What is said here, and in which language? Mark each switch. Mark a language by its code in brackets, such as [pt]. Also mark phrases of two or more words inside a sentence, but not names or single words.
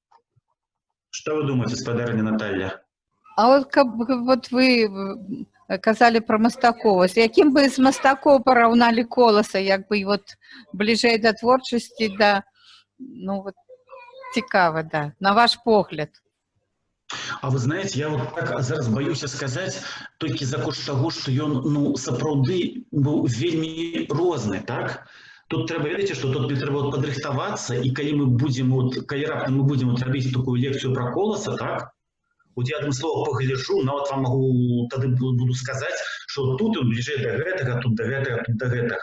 [be] Што вы думаеце, спадарня Наталья? А вот вы казалі пра мастакоў. З якім бы з мастакоў параўналі Коласа, як бы вот бліжэй да творчасці, да, ну, вот, цікава, да, на ваш погляд. А вы знаете, я вот так зараз боюся сказаць толькі за кошт таго, што ён, ну, сапраўды быў вельмі розны, так? Тут трэба, ведаеце, што тут трэба падрыхтавацца, і калі мы будзем, калі раптам мы будзем рабіць такую лекцыю пра Коласа, так? Вот я адным словам пагляджу, нават вам магу тады буду сказаць, што тут ён бліжэй да гэтага, тут да гэтага, тут да гэтага.